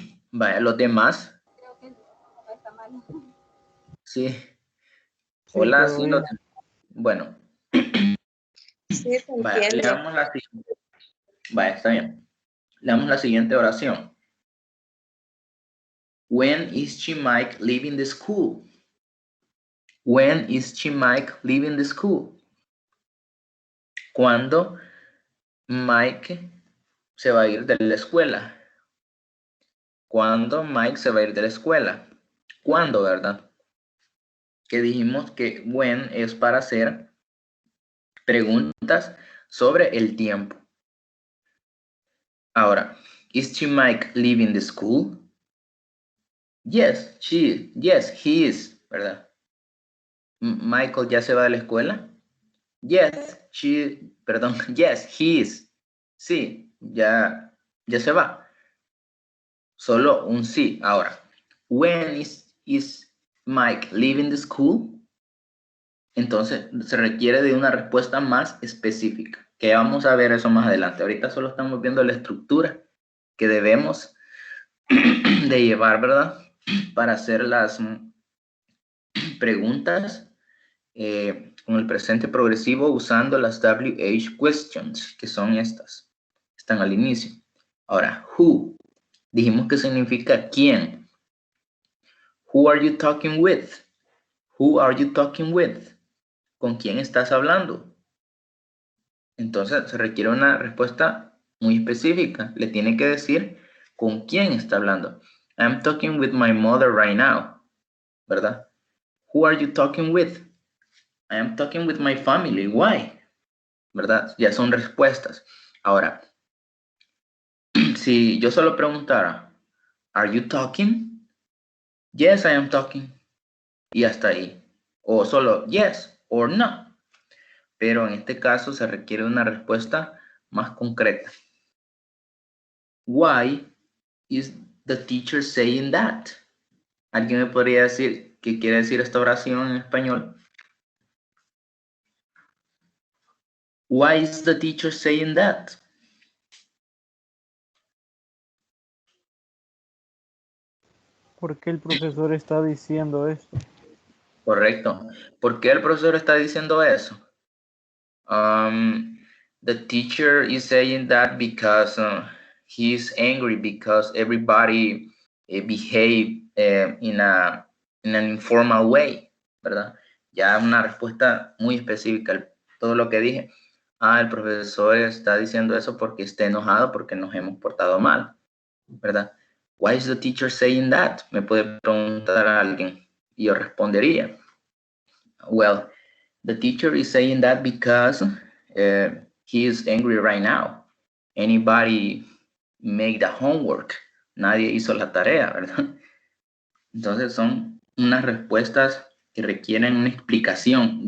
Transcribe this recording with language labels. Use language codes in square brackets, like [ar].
[es] Vaya, los demás. Sí. Hola, sí, bueno. Sí, se Vaya, entiende. leamos la siguiente. Vaya, está bien. Leamos la siguiente oración. [en] When is Chimike leaving the school? When is Chimike leaving the school? [es] ¿Cuándo Mike se va a ir de la escuela? ¿Cuándo Mike se va a ir de la escuela? ¿Cuándo, verdad? Que dijimos que when es para hacer preguntas sobre el tiempo. Ahora, [en] is Chimike leaving the school? Yes, he is, [es] ¿verdad? Michael ya se va de la escuela? [en] Yes, yes, he is. [es] Sí, ya se va. Solo un sí. Ahora, [en] when is Mike leaving the school? [es] Entonces, se requiere de una respuesta más específica, que vamos a ver eso más adelante. Ahorita solo estamos viendo la estructura que debemos de llevar, ¿verdad? Para hacer las preguntas con el presente progresivo usando las WH questions, que son estas. Están al inicio. Ahora, who. Dijimos que significa quién. [en] Who are you talking with? Who are you talking with? [es] ¿Con quién estás hablando? Entonces se requiere una respuesta muy específica. Le tiene que decir con quién está hablando. [en] I'm talking with my mother right now, [es] ¿verdad? [en] Who are you talking with? I am talking with my family. [es] Why? ¿Verdad? Ya son respuestas. Ahora, si yo solo preguntara, [en] are you talking? Yes, I am talking. [es] Y hasta ahí. O solo [en] yes or no. [es] Pero en este caso se requiere una respuesta más concreta. [en] Why is the teacher saying that? [es] ¿Alguien me podría decir qué quiere decir esta oración en español? [en] Why is the teacher saying that? [es] ¿Por qué el profesor está diciendo esto? Correcto. ¿Por qué el profesor está diciendo eso? [en] The teacher is saying that because he's angry because everybody behave in an informal way, [es] ¿verdad? Ya una respuesta muy específica. Todo lo que dije. El profesor está diciendo eso porque está enojado porque nos hemos portado mal, ¿verdad? [en] Why is the teacher saying that? [es] Me puede preguntar a alguien y yo respondería. [en] Well, the teacher is saying that because he is angry right now. Anybody make the homework? [es] Nadie hizo la tarea, ¿verdad? Entonces son unas respuestas que requieren una explicación.